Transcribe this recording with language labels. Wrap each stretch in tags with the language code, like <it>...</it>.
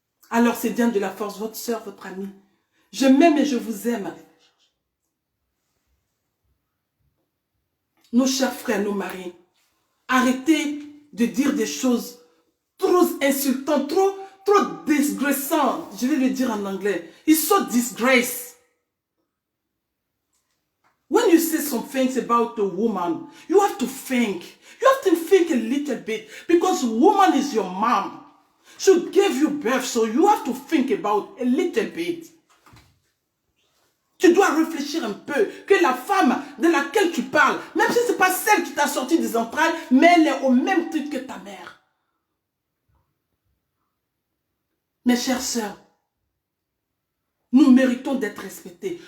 <fr>Alors, c'est Diane de la Force, votre soeur, votre amie. Je m'aime et je vous aime. Nos chers frères, nos maris, arrêtez de dire des choses trop insultantes, trop disgraçantes. Je vais le dire en anglais.</fr> <en>It's so disgrace. When you say some things about a woman, you have to think. You have to think a little bit because woman is your mom. She gave you birth, so you have to think about a little bit.</en> <fr>Tu dois réfléchir un peu que la femme de laquelle tu parles, même si ce n'est pas celle qui t'a sorti des entrailles, mais elle est au même titre que ta mère. Mes chères sœurs, nous méritons d'être respectés.</fr>